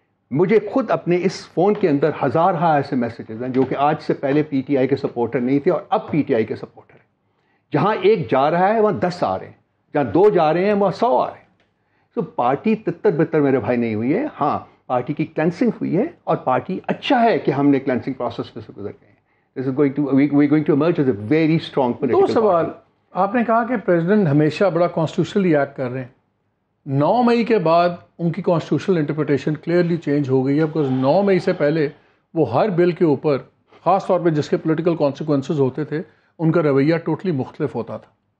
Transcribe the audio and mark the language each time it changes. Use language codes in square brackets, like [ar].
[ur] مجھے خود اپنے اس فون کے اندر ہزارہا ایسے میسیجز ہیں جو کہ آج سے پہلے پی ٹی آئی کے سپورٹر نہیں تھے اور اب پی ٹی آئی کے سپورٹر ہیں. جہاں ایک جا رہا ہے وہاں 10 آ رہے ہیں, جہاں 2 جا رہے ہیں وہاں 100 آ رہے ہیں. تو پارٹی تتر بتر میرے بھائی نہیں ہوئی ہے. ہاں پارٹی کی کلینسنگ ہوئی ہے اور پارٹی اچھا ہے کہ ہم نے کلینسنگ پروسیس پہ سے گزر گئے ہیں. [en] This is going to emerge as a very strong political party. [ur] 2 سوال. آپ نے کہا کہ پریزیڈنٹ ہمیشہ بڑا کانسٹیٹیوشنلی ایکٹ کر رہے ہیں. 9 مئی کے بعد ان کی کانسٹیٹیوشنل انٹرپریٹیشن کلیئرلی چینج ہو گئی ہے, بیکاز 9 مئی سے پہلے وہ ہر بل کے اوپر خاص طور پہ جس کے پولیٹیکل کانسیکوینسز ہوتے تھے ان کا رویہ ٹوٹلی مختلف ہوتا تھا.